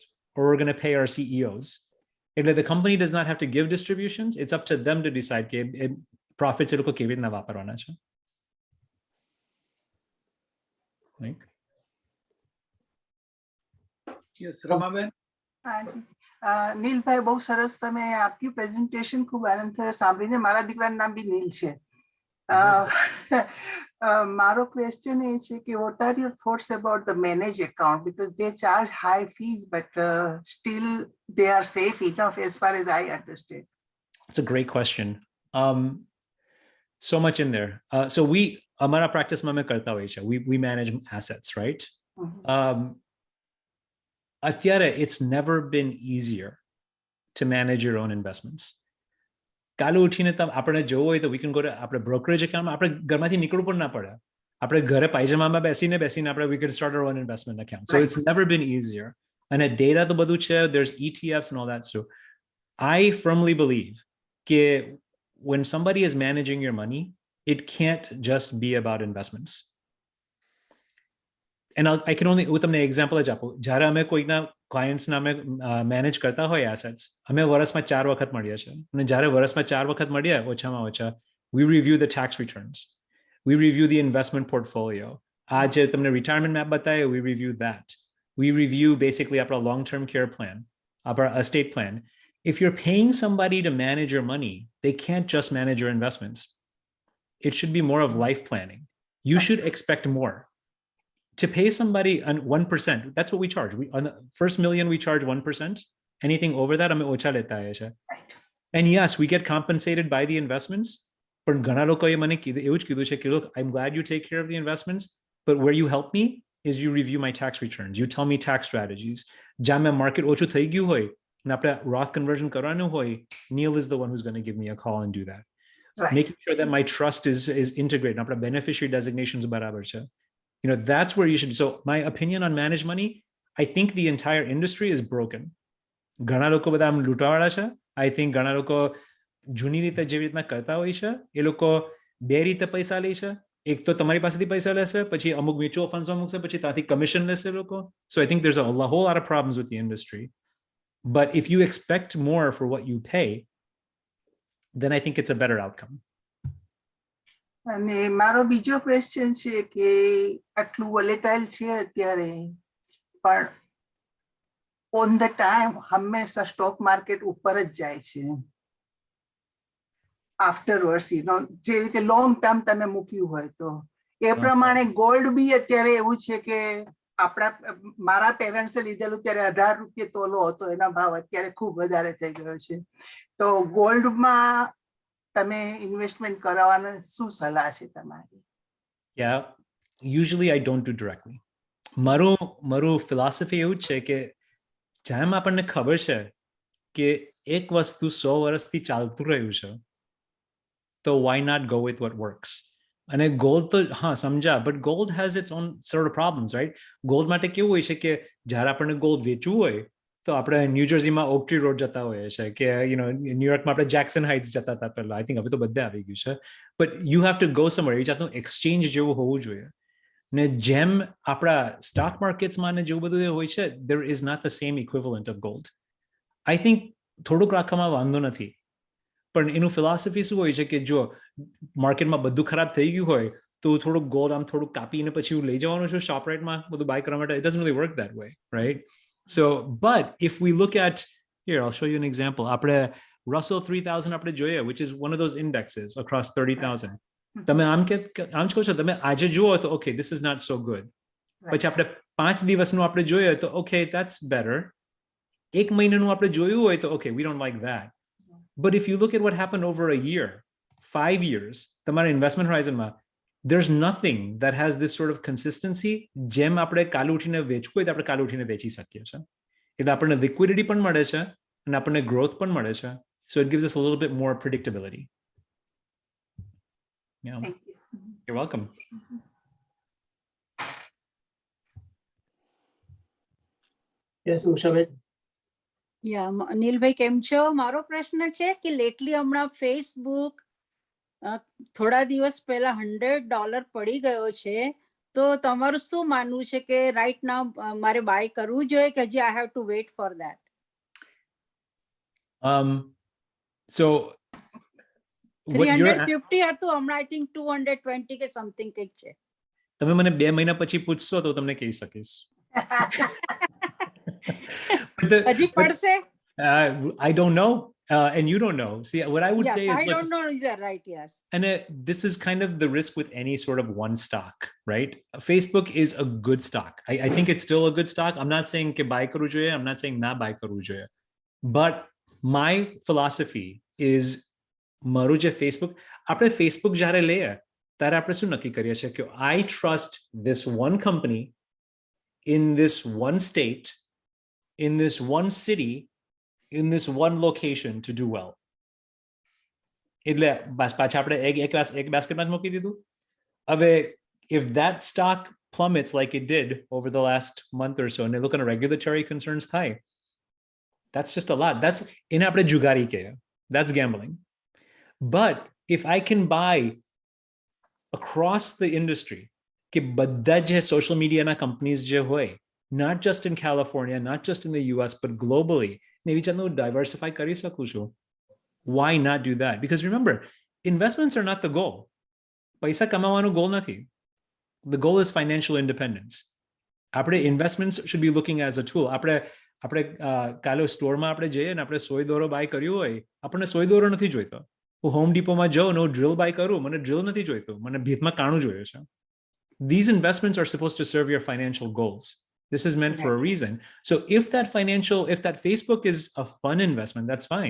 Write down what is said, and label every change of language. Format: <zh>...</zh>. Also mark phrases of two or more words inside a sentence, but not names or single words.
<en>Or we're going to pay our CEOs. The company does not have to give distributions. It's up to them to decide</en> <gu>કે profits એ લોકો કેવી રીતના વાપરવાના છે.</gu> <en>Right? Yes,</en> <gu>રમાબેન.</gu> <hi>हाँ जी नील भाई बहुत सरस</hi> <gu>તમે આપકી પ્રેઝન્ટેશન ખૂબ આનંદ થયો સાંભળીને. મારા દીકરાનું નામ બી નીલ છે. મારો ક્વેશ્ચન એ છે કે</gu> <en>what are your thoughts about the managed account, because they charge high fees but still they are safe enough as far as I understand. It's a great question. So much in there. So we</en> <gu>amara practice માં કરતા હોય છે.</gu> <en>We manage assets, right? અત્યારે it's never been easier to manage your own investments.</en> <gu>કાલે ઉઠીને આપણે જોવું હોય તો</gu> <en>we can go to</en> <gu>આપણે</gu> <en>brokerage account</en> <gu>માં આપણે ઘરમાંથી નીકળવું પણ ના પડે. આપણે ઘરે પાયજામામાં બેસીને આપણે</gu> <en>we can start our own investment account. So it's never been easier.</en> <gu>અને data તો બધું છે,</gu> <en>there's ETFs and all that. So I firmly believe કે when somebody is managing your money, it can't just be about investments.</en> <gu>And I can only with તમને example જ આપું. જ્યારે અમે કોઈના ક્લાયન્ટ્સને અમે મેનેજ કરતા હોય assets, અમે વર્ષમાં 4 વખત મળીએ છીએ. અને જ્યારે વર્ષમાં 4 વખત મળીએ ઓછામાં ઓછા,</gu> <en>we review the tax returns, we review the investment portfolio.</en> <gu>આ જે તમને</gu> <en>retirement map</en> <gu>બતાવે,</gu> <en>we review that. We review basically our long-term care plan, our estate plan. If you're paying somebody to manage your money, they can't just manage your investments. It should be more of life planning. You should expect more. To pay somebody 1%, that's what we charge. On the first million, we charge 1%.</en> <gu>Anything over that, હમે ઓછા લેતા હૈ હૈ.</gu> <en>And yes, we get compensated by the investments. But</en> <gu>ઘણા લોકોએ મને એવું જ કીધું છે કે</gu> <en>look, I'm glad you take care of the investments, but where you help me is you review my tax returns. You tell me tax strategies.</en> <gu>જ્યાં મેં market ઓછું થઈ ગયું હોય અને આપણે</gu> <en>Roth conversion</en> <gu>કરવાનું હોય,</gu> <en>Neel is the one who's going to give me a call and do that. Right. Making sure that my trust is integrated.</en> <gu>આપણા</gu> <en>beneficiary designations</en> <gu>બરાબર છે.</gu> <en>You know, that's where you should. So my opinion on managed money, I think the entire industry is broken.</en> <gu>ઘણા લોકો બધા આમ લૂંટાવાળા છે.</gu> <en>I think</en> <gu>ઘણા લોકો જૂની રીતે જેવી રીતના કરતા હોય છે, એ લોકો બે રીતે પૈસા લે છે. એક તો તમારી પાસેથી પૈસા લેશે, પછી અમુક મ્યુચ્યુઅલ ફંડ્સમાં મૂકશે, પછી ત્યાંથી કમિશન લેશે લોકો.</gu> <en>So I think there's a whole lot of problems with the industry. But if you expect more for what you pay, then I think it's a better outcome.</en> <gu>અને મારો બીજો ક્વેશ્ચન છે કે આટલું વોલેટાઇલ છે અત્યારે, પણ</gu> <en>on the time</en> <gu>હંમેશા</gu> <en>stock market</en> <gu>ઉપર જ જાય છે. આફ્ટરવર્ડ્સ જે રીતે</gu> <en>long term</en> <gu>તમે મૂક્યું હોય તો એ પ્રમાણે ગોલ્ડ બી અત્યારે એવું છે કે આપણા મારા પેરેન્ટ્સે લીધેલું ત્યારે 18 રૂપિયા તોલો હતો, એના ભાવ અત્યારે ખૂબ વધારે થઈ ગયો છે. તો ગોલ્ડમાં તમે ઇન્વેસ્ટમેન્ટ કરવાનો શું સલાહ છે તમારી?</gu> <en>Yeah, usually I don't do directly.</en> <gu>મારું philosophy એવું છે કે જેમ આપણને ખબર છે કે એક વસ્તુ 100 વર્ષથી ચાલતું રહ્યું છે, તો</gu> <en>why not go with what works?</en> <gu>અને gold તો હા સમજા,</gu> <en>but gold has its own sort of problems, right?</en> <gu>Gold માટે કેવું હોય છે કે જ્યારે આપણને gold વેચવું હોય તો આપણે ન્યૂજર્સીમાં ઓક ટ્રી રોડ જતા હોઈએ છે કે ન્યુયોર્કમાં આપણે જેક્સન હાઇટ્સ જતા હતા પહેલા.</gu> <en>I think</en> <gu>હવે તો બધે આવી ગયું છે.</gu> <en>But you have to go somewhere.</en> <gu>એ જાતનું એક્સચેન્જ જેવું હોવું જોઈએ. ને જેમ આપણા સ્ટોક માર્કેટ્સમાં ને જેવું બધું હોય છે,</gu> <en>there is not the same equivalent of gold. I think</en> <gu>થોડુંક રાખવામાં વાંધો નથી, પણ એનું ફિલોસોફી શું હોય છે કે જો માર્કેટમાં બધું ખરાબ થઈ ગયું હોય તો થોડુંક ગોલ્ડ આમ થોડુંક કાપીને પછી લઈ જવાનું છે શોપ રાઇટમાં બધું બાય કરવા માટે.</gu> <en>It doesn't really work that way, right? So, but if we look at, here, I'll show you an example.</en> <gu>Apne Russell 3000 apne જોઈએ,</gu> <en>which is one of those indexes across 30,000.</en> <gu>તમે આમ કહો છો, તમે આજે જુઓ તો</gu> <en>okay, this is not so good.</en> <gu>પછી આપણે 5 દિવસનું આપણે જોઈએ તો</gu> <en>okay, that's better.</en> <gu>એક મહિનાનું આપણે જોયું હોય તો</gu> <en>okay, we don't like that. But if you look at what happened over a year, 5 years,</en> <gu>તમારા investment horizon માં,</gu> <en>there's nothing that has this sort of consistency.</en> <gu>જેમ આપણે કાલ ઉઠીને વેચવું હોય તો આપણે કાલ ઉઠીને વેચી શકીએ છીએ. એટલે આપણને liquidity પણ મળે છે અને આપણને growth પણ મળે છે.</gu> <en>So it gives us a little bit more predictability. Yeah. Thank you. You're welcome. Yes,</en> <gu>ઉષાબેન. નીલભાઈ કેમ છો? મારો પ્રશ્ન છે કે લેટલી હમણાં ફેસબુક થોડા દિવસ પહેલા $100 પડી ગયો છે, તો તમારું શું માનવું છે કે</gu> <en>right now</en> <gu>મારે બાય કરવું જોઈએ કે હજી</gu> <en>I have to wait for that? So what you're</en> <gu>350 હતું, હમણાં</gu> <en>I think</en> <gu>220 કે something કંઈક છે. તમે મને 2 મહિના પછી પૂછશો તો તમને કહી શકીશ. હજી પડશે?</gu> <en>I don't know, and you don't know. See, what I would Yes, say is, I look, don't know either, right? Yes. and this is kind of the risk with any sort of one stock, right? Facebook is a good stock. I think it's still a good stock. I'm not saying</en> <gu>કે buy કરું જોઈએ.</gu> <en>I'm not saying</en> <gu>ના buy કરું જોઈએ.</gu> <en>But my philosophy is</en> <gu>મારું જે Facebook, આપણે Facebook જ્યારે લઈએ, ત્યારે આપણે શું નક્કી કરીએ છીએ કે</gu> <en>I trust this one company in this one state, in this one city, in this one location to do well.</en> <gu>એટલે પાછા આપણે એક બાસ્કેટમાં જ મૂકી દીધું.</gu> <en>હવે if that stock plummets like it did over the last month or so, and they look at regulatory concerns થાય, that's just a lot.</en> <gu>That's એને આપણે જુગારી કહીએ.</gu> <en>That's gambling. But if I can buy across the industry</en> <gu>કે બધા જે social media ના companies જે હોય,</gu> <en>not just in California, not just in the US, but globally,</en> <gu>ને વિચારનું diversify કરી શકું છું.</gu> <en>Why not do that? Because remember, investments are not the goal.</en> <gu>પૈસા કમાવાનો goal નથી.</gu> <en>The goal is financial independence. આપણે investments should be looking as a tool.</en> <gu>આપણે કાલે સ્ટોરમાં આપણે જઈએ ને આપણે સોય દોરો બાય કર્યું હોય, આપણને સોય દોરો નથી જોઈતો. હું હોમ ડીપોમાં જાઉં ને હું ડ્રિલ બાય કરું, મને ડ્રિલ નથી જોઈતો, મને ભીતમાં કાણું જોઈએ છે.</gu> <en>These investments are supposed to serve your financial goals. This is meant for a reason. So if that Facebook is a fun investment, that's fine.</en>